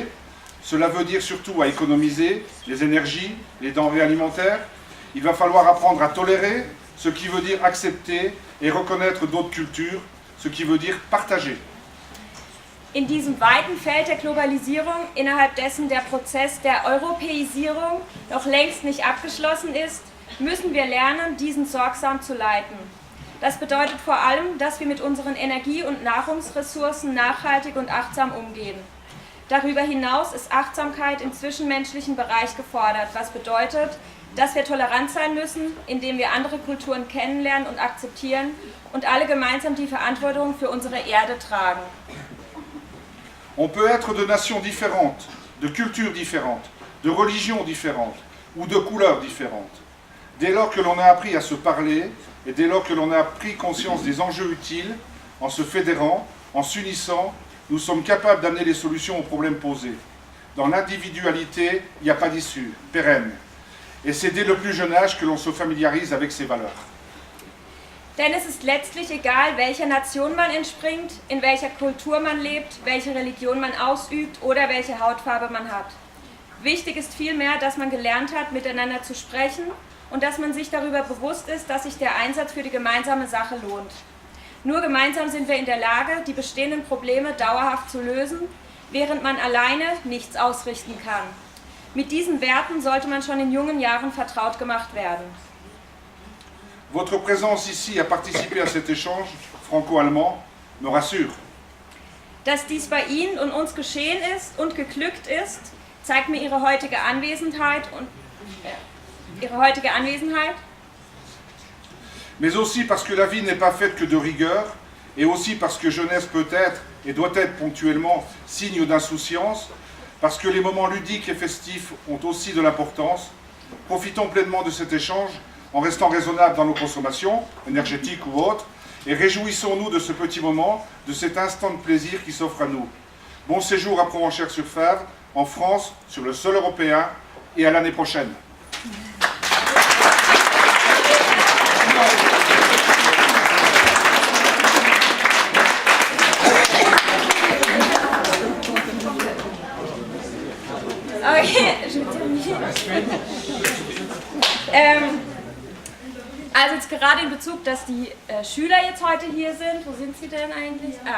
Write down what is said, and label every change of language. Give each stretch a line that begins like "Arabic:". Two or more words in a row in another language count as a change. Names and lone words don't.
French: Cela veut dire surtout à économiser les énergies, les denrées alimentaires. Il va falloir apprendre à tolérer, ce qui veut dire accepter et reconnaître d'autres cultures, ce qui veut dire partager.
German: In diesem weiten Feld der Globalisierung, innerhalb dessen der Prozess der Europäisierung noch längst nicht abgeschlossen ist, müssen wir lernen, diesen sorgsam zu leiten. Das bedeutet vor allem, dass wir mit unseren Energie- und Nahrungsressourcen nachhaltig und achtsam umgehen. Darüber hinaus ist Achtsamkeit im zwischenmenschlichen Bereich gefordert, was bedeutet, dass wir tolerant sein müssen, indem wir andere Kulturen kennenlernen und akzeptieren und alle gemeinsam die Verantwortung für unsere Erde tragen.
French: On peut être de nations différentes, de cultures différentes, de religions différentes ou de couleurs différentes. Dès lors que l'on a appris à se parler et dès lors que l'on a pris conscience des enjeux utiles, en se fédérant, en s'unissant, nous sommes capables d'amener les solutions aux problèmes posés. Dans l'individualité, il n'y a pas d'issue pérenne. Et c'est dès le plus jeune âge que l'on se familiarise avec ces valeurs.
German: Denn es ist letztlich egal, welcher Nation man entspringt, in welcher Kultur man lebt, welche Religion man ausübt oder welche Hautfarbe man hat. Wichtig ist vielmehr, dass man gelernt hat, miteinander zu sprechen und dass man sich darüber bewusst ist, dass sich der Einsatz für die gemeinsame Sache lohnt. Nur gemeinsam sind wir in der Lage, die bestehenden Probleme dauerhaft zu lösen, während man alleine nichts ausrichten kann. Mit diesen Werten sollte man schon in jungen Jahren vertraut gemacht werden.
French: Votre présence ici à participer à cet échange franco-allemand me rassure.
German: Dass dies bei Ihnen und uns geschehen ist und geglückt ist, zeigt mir Ihre heutige Anwesenheit
French: Mais aussi parce que la vie n'est pas faite que de rigueur, et aussi parce que jeunesse peut être et doit être ponctuellement signe d'insouciance, parce que les moments ludiques et festifs ont aussi de l'importance. Profitons pleinement de cet échange en restant raisonnables dans nos consommations, énergétiques ou autres, et réjouissons-nous de ce petit moment, de cet instant de plaisir qui s'offre à nous. Bon séjour à Provenchères-sur-Fèvre, en France, sur le sol européen, et à l'année prochaine.
German: Okay, also jetzt gerade in Bezug, dass die Schüler jetzt heute hier sind, wo sind sie denn eigentlich?